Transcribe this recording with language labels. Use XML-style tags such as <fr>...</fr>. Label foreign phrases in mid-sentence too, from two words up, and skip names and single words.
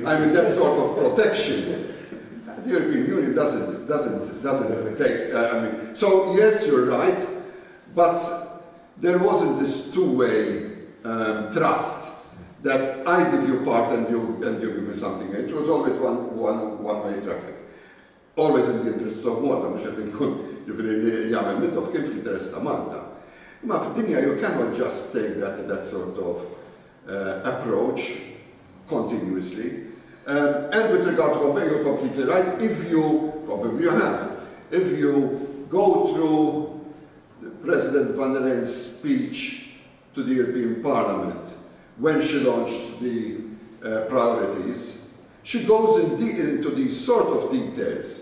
<en>I mean, that sort of protection. The European Union doesn't take. So yes, you're right, but there wasn't this two-way trust that I give you part and you give me something. It was always one-way traffic, always in the interests of Malta.</en> <mt>Mhux qed inkun jiġifieri jagħmel Mintoff kien fl-interess ta' Malta. Imma fid-dinja</mt> <en>you cannot just take that sort of approach continuously. And with regard to Pompeo, you're completely right. If you, probably you have, if you go through President van der Leyen's speech to the European Parliament when she launched the priorities, she goes into these sort of details.</en>